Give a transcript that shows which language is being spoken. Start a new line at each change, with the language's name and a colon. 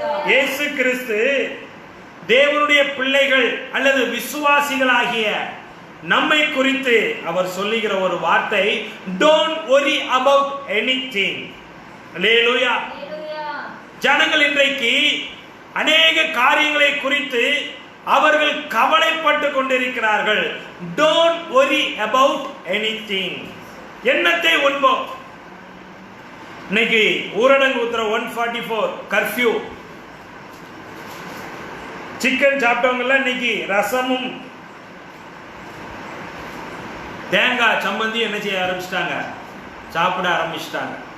Tamil: இயேசு கிறிஸ்து தேவனுடைய பிள்ளைகள் அல்லது விசுவாசிகளாகிய நம்மை குறித்து அவர் சொல்லுகிற ஒரு வார்த்தை,
English: Don't worry about anything.
Tamil: அல்லேலூயா. ஜனங்கள் இன்றைக்கு அநேக காரியங்களை குறித்து அவர்கள் கவலைப்பட்டு கொண்டிருக்கிறார்கள்.
English: Don't worry about anything.
Tamil: எண்ணத்தை உண்போம். இன்னைக்கு ஊரடங்கு உத்தரவு 144 கர்ஃபியூ. சிக்கன் சாப்பிட்டவங்க இன்னைக்கு ரசமும் தேங்காய் சம்பந்தி என்ன செய்ய ஆரம்பிச்சிட்டாங்க, சாப்பிட ஆரம்பிச்சிட்டாங்க.